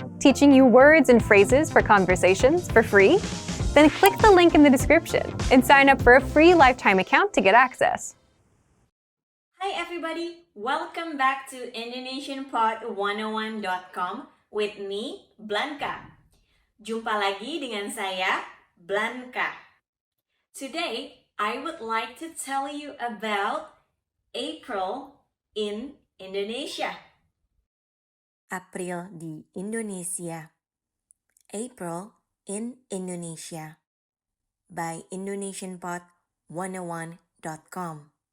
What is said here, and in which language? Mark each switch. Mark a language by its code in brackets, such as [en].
[en] Teaching you words and phrases for conversations for free? Then click the link in the description and sign up for a free lifetime account to get access. Hi everybody! Welcome back to IndonesianPod101.com with me, Blanca. [id] Jumpa lagi dengan saya, Blanca. [en] Today, I would like to tell you about April in Indonesia. [id] April di Indonesia. [en] April in Indonesia by IndonesianPod101.com.